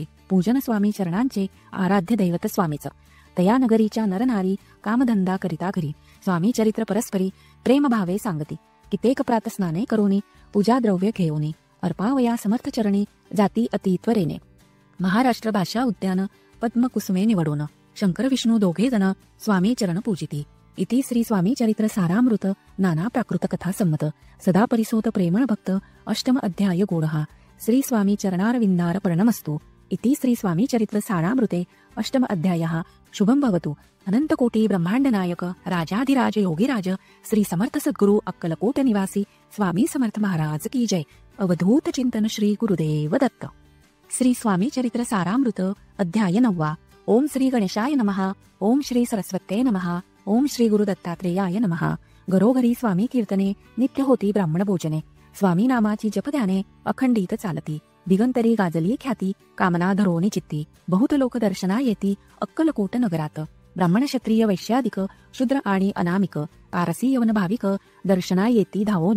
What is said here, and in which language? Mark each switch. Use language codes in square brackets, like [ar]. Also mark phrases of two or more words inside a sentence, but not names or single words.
[mr] पूजन स्वामी चरणांचे, आराध्य दैवत स्वामीच. तया नगरीच्या नरनारी, कामधंदा करिता घरी. स्वामी चरित्र परस्परी, प्रेमभावे सांगती. कित्येक प्रातस्नाने करोनी, पूजा द्रव्य घेऊनी. अर्पावया समर्थ चरणी, जाती अति त्वरेने. महाराष्ट्र भाषा उद्यान, पद्मकुसुमे निवडून. शंकर विष्णू दोघे जण स्वामी चरण पूजिती. इति श्री स्वामी चरित्र सारामृत नाना प्राकृत कथा संमत सदा परिसोत प्रेमळ भक्त अष्टम अध्याय गोडहा. [sa] श्री स्वामी चरणारविंदार पर्णमस्तु. इति श्री स्वामी चरित्र सारामृते अष्टम अध्यायः. शुभम भवतु. [mr] अनंतकोटी ब्रह्मांड नायक राजाधिराज योगीराज श्री समर्थ सद्गुरु अक्कलकोट निवासी स्वामी समर्थ महाराज की जय. अवधूत चिंतन श्री गुरुदेव दत्त. श्री स्वामी चरित्र सारामृत अध्याय 9. [sa] ओम श्री गणेशाय नमः. ओम श्री सरस्वते नमः. ओम श्री गुरु दत्तात्रेयाय नमः. [mr] घरोघरी स्वामी कीर्तने नित्य होती ब्राह्मण भोजने. स्वामी नामाची जपध्याने अखंडित चालती. दिगंतरी गाजली ख्याती कामना धरोनी चित्ती. बहुत लोक दर्शना येती अक्कलकोट नगरात. ब्राह्मण क्षत्रिय वैश्यादिक शूद्र आणि अनामिक पारसी यवन भाविक दर्शना येती धावोने.